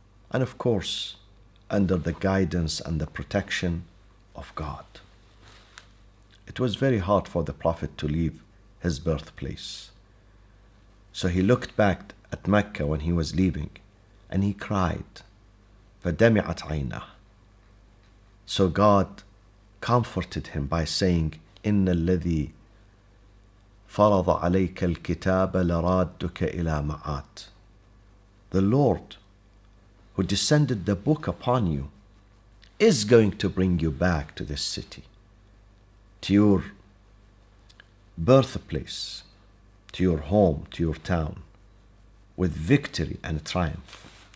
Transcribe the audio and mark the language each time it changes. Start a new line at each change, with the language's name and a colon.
English: And of course, under the guidance and the protection of God. It was very hard for the Prophet to leave his birthplace. So he looked back at Mecca when he was leaving and he cried.
Arabic: فَدَمِعَتْ عَيْنَهُ.
English: So God comforted him by saying,
Arabic: إِنَّ الَّذِي فَرَضَ عَلَيْكَ الْكِتَابَ لَرَادُّكَ إِلَى مَعَاتٍ.
English: The Lord who descended the book upon you is going to bring you back to this city, to your birthplace, to your home, to your town, with victory and triumph.